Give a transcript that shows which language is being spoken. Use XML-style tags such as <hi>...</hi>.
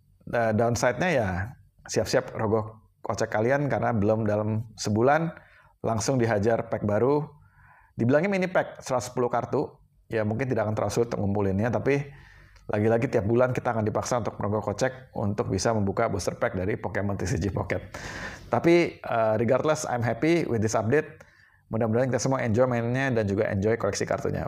<id>Downside-nya ya siap-siap rogoh kocek kalian karena belum dalam sebulan langsung dihajar pack baru. Dibilangnya mini pack 110 kartu, ya mungkin tidak akan terlalu sulit untuk ngumpulinnya, tapi lagi-lagi tiap bulan kita akan dipaksa untuk merogoh kocek untuk bisa membuka booster pack dari Pokemon TCG Pocket. Tapi</id> <en>regardless, I'm happy with this update.</en> <id>Mudah-mudahan kita semua enjoy mainnya dan juga enjoy koleksi kartunya.</id>